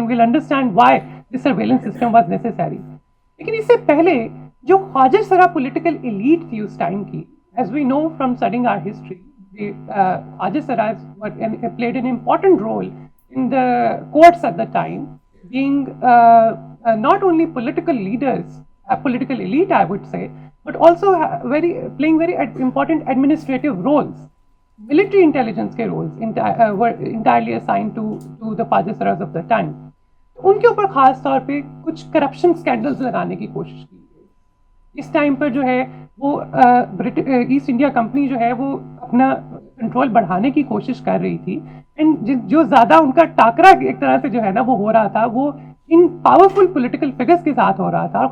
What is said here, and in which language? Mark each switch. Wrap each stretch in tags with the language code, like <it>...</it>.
<en>We'll understand why this surveillance system was necessary.</en> <ur>لیکن اس سے پہلے جو خواجہ سرا پولیٹیکل ایلیٹ تھی اس ٹائم کی،</ur> <en>As we know from studying our history, خواجہ سرا played an important role in the courts at the time, being not only political leaders, political elite I would say, but also playing very important administrative roles. Military intelligence</en> <ur>کے</ur> <en>roles were entirely assigned to the Khwaja Saras of the time.</en> <ur>ان کے اوپر خاص طور پہ کچھ corruption scandals لگانے کی کوشش کی گئی. اس ٹائم پر جو ہے وہ ایسٹ انڈیا کمپنی جو ہے وہ اپنا کنٹرول بڑھانے کی کوشش کر رہی تھی، اینڈ جو زیادہ ان کا ٹاکرا ایک طرح سے جو ہے نا وہ ہو رہا تھا، وہ ان پاورفل پولیٹیکل فگرز کے ساتھ ہو رہا تھا.</ur>